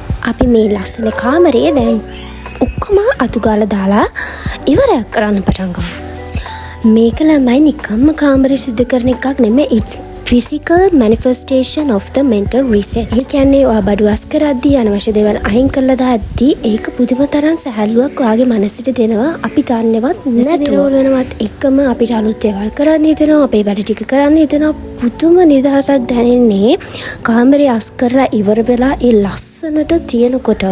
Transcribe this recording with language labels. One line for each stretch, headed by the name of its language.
Sinhala: අපි මේ ලස්සන කාමරේ දැන් ඔක්කොම අතුගාලා දාලා ඉවරයක් කරන්න පටන් ගමු. මේක ළමයි නිකම්ම කාමරේ සිද්ධ කරන එකක් නෙමෙයි.
English: it's physical manifestation of the mental reset.
Sinhala: ඒ කියන්නේ ඔයා බඩු අස් කරද්දී අනවශ්‍ය දේවල් අයින් කරලා දාද්දී ඒක පුදුම තරම් සැහැල්ලුවක් ඔයාගේ මනසට දෙනවා. අපි දන්නවත් නැතුව වෙනවත් එකම අපිට අලුත් දේවල් කරන්න හිතෙනවා. අපේ වැඩ ටික කරන්න හිතෙනවා. පුදුම නිදහසක් දැනෙන්නේ කාමරේ අස් කරලා ඉවර වෙලා ඒ ලස්සනට තියෙනකොට.